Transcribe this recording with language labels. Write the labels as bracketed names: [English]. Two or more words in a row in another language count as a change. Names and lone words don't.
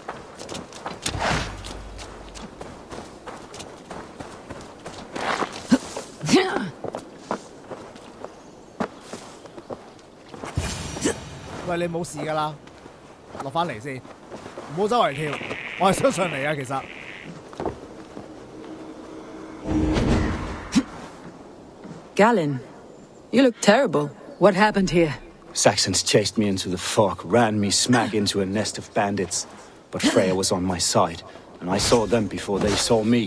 [Cantonese] 喂，你冇事㗎啦，落返嚟先，唔好周圍跳，我係想上嚟啊，其實。 [English] Galen, you look terrible. What happened here? Saxons chased me into the fog, ran me smack into a nest of bandits. But Freya was on my side, and I saw them before they saw me.